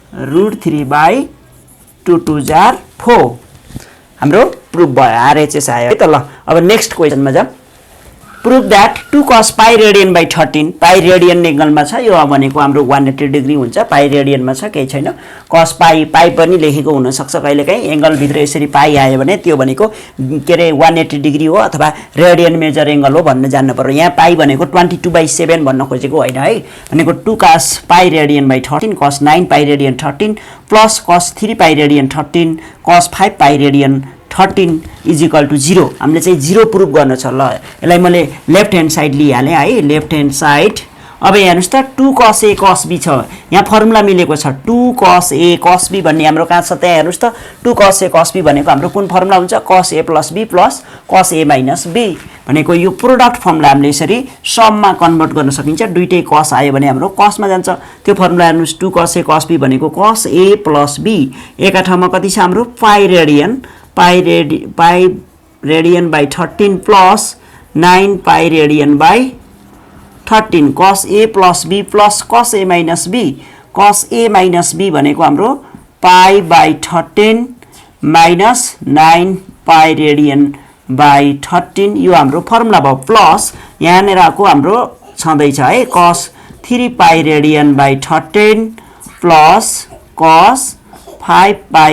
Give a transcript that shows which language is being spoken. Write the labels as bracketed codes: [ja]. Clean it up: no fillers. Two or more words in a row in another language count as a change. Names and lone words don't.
[ne] √3/2 2 जार 4 हाम्रो प्रुफ भयो आरएचएस आयो है त ल अब नेक्स्ट क्वेशनमा जाम [en] prove that 2 cos pi radian by 13 pi radian [ne] एंगलमा छ यो भनेको हाम्रो 180 डिग्री हुन्छ पाई रेडियनमा छ केही छैन [en] cos pi [ne] पनि लेखेको हुन सक्छ कहिलेकाहीँ एंगल भित्र यसरी पाई आयो भने त्यो भनेको के रे 180 डिग्री हो अथवा [en] radian measure angle [ne] हो भन्न जान्न पर्यो यहाँ पाई भनेको 22/7 भन्न खोजेको हैन है भनेको [en] 2 cos pi radian by 13 cos 9 pi radian 13 plus cos 3 pi radian 13 cos 5 pi radian 13 is equal to 0 [ne] हामीले चाहिँ 0 प्रुफ गर्न छ ल यसलाई मैले [en] left hand side [ne] लिइहाले है [en] left hand side [ne] अब हेर्नुस् त [en] 2 cos a cos b [ne] छ यहाँ फर्मुला मिलेको छ [en] 2 cos a cos b [ne] भन्ने हाम्रो कहाँ छ त्यहाँ हेर्नुस् त [en] 2 cos a cos b [ne] भनेको हाम्रो कुन फर्मुला हुन्छ [en] cos a plus b plus cos a minus b [ne] भनेको यो प्रोडक्ट फर्मुला हामीले यसरी सममा कन्भर्ट गर्न सकिन्छ दुईटै cos आयो भने हाम्रो cos मा जान्छ त्यो फर्मुला हेर्नुस् [en] 2 cos a cos b [ne] भनेको [en] cos a plus b [ne] एका ठाउँमा कति छ हाम्रो पाई [en] radian by 13 plus 9 pi radian by 13 cos a plus b plus cos a minus b cos a minus b cos a minus b [ne] भनेको हाम्रो [en] pi by 13 minus 9 pi radian by 13 [ne] यो हाम्रो फर्मुला भयो प्लस यहाँनिर आको हाम्रो छँदैछ है [en] cos 3 pi radian by 13 plus cos 5 pi